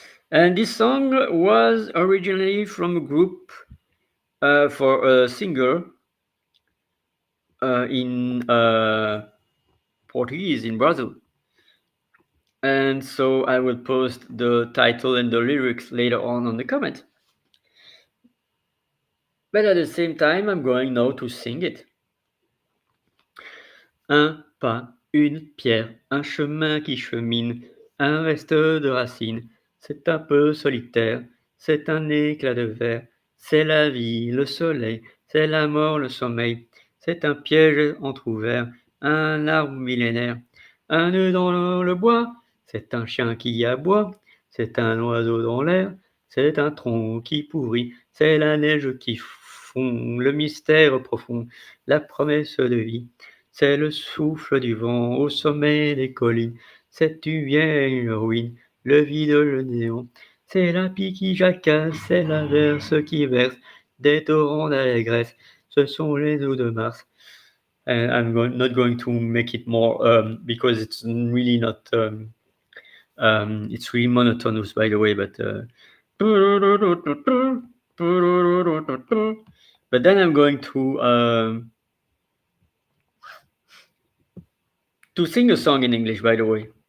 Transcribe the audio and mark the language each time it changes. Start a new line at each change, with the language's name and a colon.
English: And this song was originally from a group for a singer in Portuguese in Brazil. And so I will post the title and the lyrics later on the comment. But at the same time, I'm going now to sing it.
French: Un pas, une pierre, un chemin qui chemine, un reste de racines. C'est un peu solitaire, c'est un éclat de verre. C'est la vie, le soleil, c'est la mort, le sommeil. C'est un piège entrouvert, un arbre millénaire. Un nœud dans le bois, c'est un chien qui aboie. C'est un oiseau dans l'air, c'est un tronc qui pourrit. C'est la neige qui fond, le mystère profond, la promesse de vie. C'est le souffle du vent au sommet des collines. Cette lumière, une ruine, le vide, le néant. C'est la pie qui jacasse, c'est l'averse qui verse des torrents d'allégresse. Ce sont les eaux de Mars.
English: And not going to make it more because it's really not. It's really monotonous, by the way. But then I'm going to sing a song in English, by the way.